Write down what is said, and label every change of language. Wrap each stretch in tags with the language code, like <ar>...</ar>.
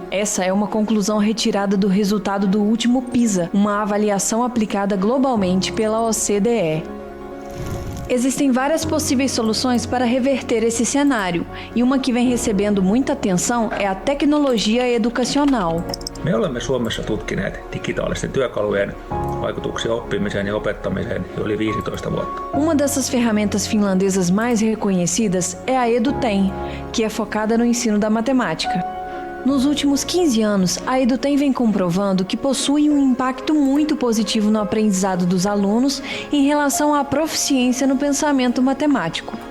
<pt>Essa é uma conclusão retirada do resultado do último PISA, uma avaliação aplicada globalmente pela OCDE. Existem várias possíveis soluções para reverter esse cenário, e uma que vem recebendo muita atenção é a tecnologia educacional.</pt> <fi>Me olemme Suomessa tutkineet digitaalisten työkalujen vaikutuksia oppimiseen ja opettamiseen jo yli 15 vuotta.</fi> <pt>Uma dessas ferramentas finlandesas mais reconhecidas é a EduTem, que é focada no ensino da matemática. Nos últimos 15 anos, a EduTem vem comprovando que possui um impacto muito positivo no aprendizado dos alunos em relação à proficiência no pensamento matemático.</pt>